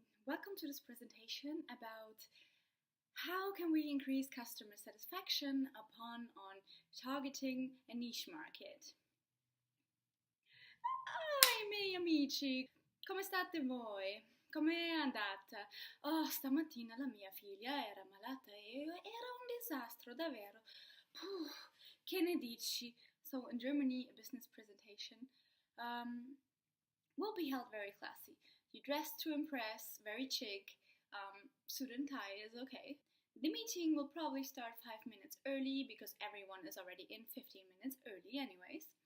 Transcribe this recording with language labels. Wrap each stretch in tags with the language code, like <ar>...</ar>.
<en>Welcome to this presentation about how can we increase customer satisfaction upon targeting a niche market.</en> <it>Ai miei amici, come state voi? Come è andata? Oh, stamattina la mia figlia era malata e era un disastro, davvero. Puh, che ne dici?</it> <en>So in Germany, a business presentation will be held very classy. You dress to impress, very chic. Suit and tie is okay. The meeting will probably start 5 minutes early because everyone is already in 15 minutes early anyways.</en>